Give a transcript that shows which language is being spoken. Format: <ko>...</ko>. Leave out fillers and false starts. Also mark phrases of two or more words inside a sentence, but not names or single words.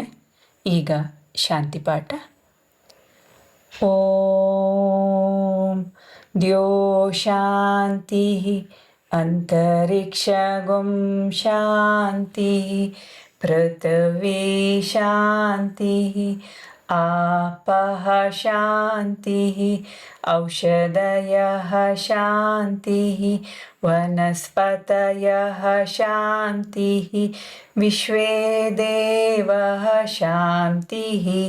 <kn>ಈಗ ಶಾಂತಿ ಪಾಠ.</kn> <sa>ಓಂ ದ್ಯೋ ಶಾಂತಿ ಅಂತರಿಕ್ಷಗುಂ ಶಾಂತಿಃ ಪೃಥ್ವೀ ಶಾಂತಿಃ आपः शान्तिः औषधयः शान्तिः वनस्पतयः शान्तिः विश्वे देवः शान्तिः</sa>